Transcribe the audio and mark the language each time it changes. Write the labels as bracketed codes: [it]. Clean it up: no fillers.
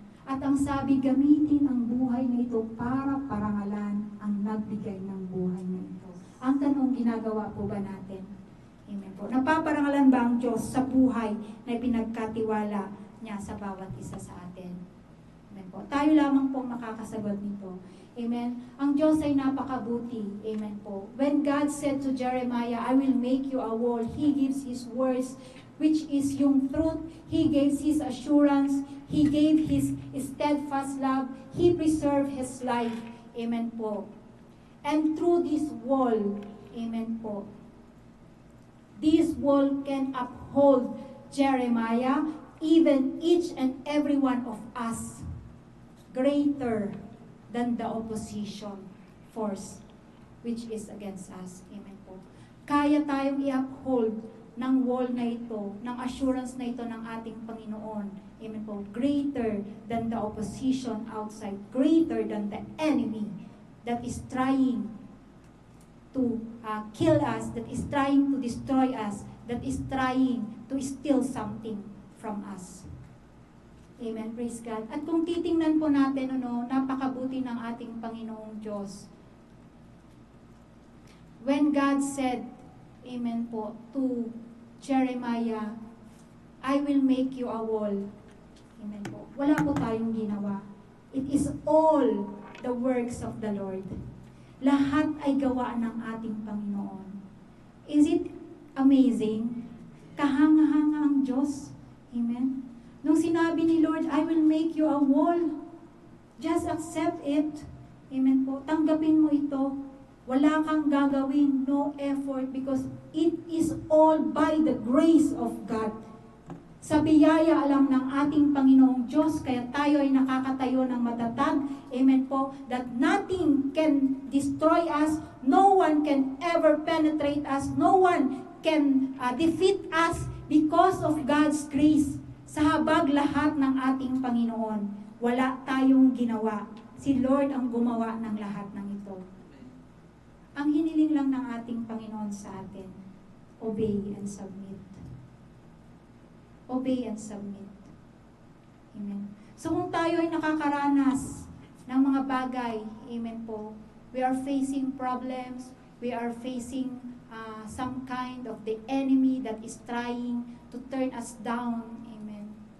[tl] At ang sabi, gamitin ang buhay na ito para parangalan ang nagbigay ng buhay na ito. Ang tanong, ginagawa po ba natin? Amen po. Napaparangalan ba ang Diyos sa buhay na pinagkatiwala niya sa bawat isa sa atin? Amen po. Tayo lamang po makakasagot nito. Amen. Ang Diyos ay napakabuti. Amen po. [en] When God said to Jeremiah, I will make you a wall, He gives His words, which is yung truth. He gave His assurance. He gave His steadfast love. He preserved His life. Amen po. And through this wall, amen po, this wall can uphold Jeremiah, even each and every one of us, greater than the opposition force which is against us. [tl] Amen po. Kaya tayong i-uphold ng wall na ito, ng assurance na ito ng ating Panginoon. Amen po. [en] Greater than the opposition outside. Greater than the enemy that is trying to kill us, that is trying to destroy us, that is trying to steal something from us. Amen. Praise God. [tl] At kung titingnan po natin, napakabuti ng ating Panginoong Diyos. [en] When God said, amen po, to Jeremiah, I will make you a wall. Amen po. [tl] Wala po tayong ginawa. [en] It is all the works of the Lord. [tl] Lahat ay gawa ng ating Panginoon. [en] Is it amazing? [tl] Kahanga-hanga ang Diyos. [en] Amen. [tl] Nung sinabi ni Lord, [en] I will make you a wall. Just accept it. [tl] Amen po. Tanggapin mo ito. Wala kang gagawin, [en] no effort, because it is all by the grace of God. [tl] Sa biyaya alam ng ating Panginoong Diyos, kaya tayo ay nakakatayo ng matatag. Amen po. [en] That nothing can destroy us. No one can ever penetrate us. No one can defeat us because of God's grace. [tl] Sa habag lahat ng ating Panginoon, wala tayong ginawa. Si Lord ang gumawa ng lahat ng ito. Ang hiniling lang ng ating Panginoon sa atin, [en] obey and submit. Obey and submit. Amen. [tl] So kung tayo ay nakakaranas ng mga bagay, [en] amen po, we are facing problems, we are facing some kind of the enemy that is trying to turn us down. Amen.